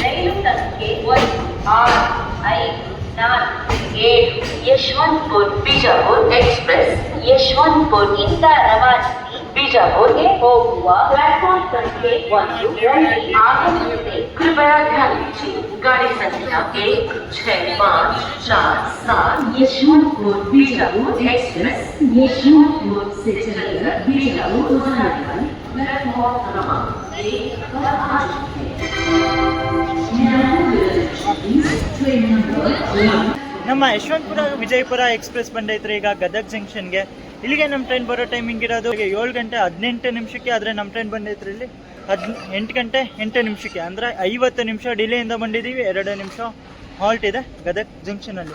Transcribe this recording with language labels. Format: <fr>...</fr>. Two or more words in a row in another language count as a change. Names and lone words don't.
<kn>ರೈಲು ಸಂಖ್ಯೆ 16547 ಯಶವಂತಪುರ್ ಬಿಜಾಪುರ್ ಎಕ್ಸ್ಪ್ರೆಸ್ ಯಶವಂತಪುರದಿಂದ ರವಾನಿಸಿ ಬಿಜಾಪುರ್ಗೆ ಹೋಗುವ ಪ್ಲಾಟ್ಫಾರ್ಮ್ ಸಂಖ್ಯೆ 1 ರಲ್ಲಿ ಆಗಮಿಸಿದೆ.</kn> <hi>कृपया ध्यान दीजिए गाड़ी संख्या 16547 यशवंतपुर बीजापुर एक्सप्रेस यशवंतपुर से चलकर बीजापुर को जाने वाली प्लेटफॉर्म क्रमांक 1 पर आ चुकी है।</hi> <en>train number 1</en> <kn>ನಮ್ಮ ಯಶವಂತಪುರ ವಿಜಯಪುರ ಎಕ್ಸ್ಪ್ರೆಸ್ ಬಂದೈತ್ರಿ ಈಗ ಗದಗ್ ಜಂಕ್ಷನ್ಗೆ. ಇಲ್ಲಿಗೆ ನಮ್ಮ ಟ್ರೈನ್ ಬರೋ ಟೈಮಿಂಗ್ ಇರೋದು 7 ಗಂಟೆ 18 ನಿಮಿಷಕ್ಕೆ. ಆದರೆ ನಮ್ಮ ಟ್ರೈನ್ ಬಂದೈತ್ರಿ ಇಲ್ಲಿ 8 ಗಂಟೆ 8 ನಿಮಿಷಕ್ಕೆ, ಅಂದರೆ 50 ನಿಮಿಷ ಡಿಲೇಯಿಂದ ಬಂದಿದ್ದೀವಿ. 2 ನಿಮಿಷ ಹಾಲ್ಟ್ ಇದೆ ಗದಗ್ ಜಂಕ್ಷನಲ್ಲಿ.</kn>